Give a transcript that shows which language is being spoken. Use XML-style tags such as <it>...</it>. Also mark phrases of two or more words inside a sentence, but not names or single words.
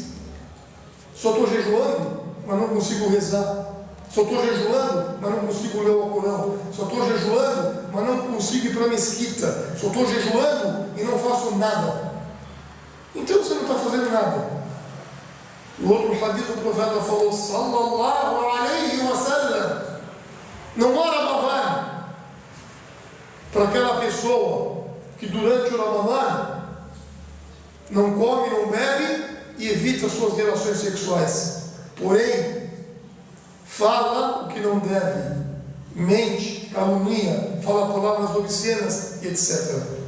<pt>Só estou jejuando, mas não consigo rezar. Só estou jejuando, mas não consigo ler o Alcorão. Só estou jejuando, mas não consigo ir para a mesquita. Só estou jejuando e não faço nada. Então você não está fazendo nada. O outro hadith do profeta falou,</pt> <ar>صلى الله عليه وسلم,</ar> <pt>não há Ramadã para aquela pessoa que durante o Ramadã não come, não bebe e evita suas relações sexuais. Porém, fala o que não deve, mente, calunia, fala palavras obscenas, etc.</pt>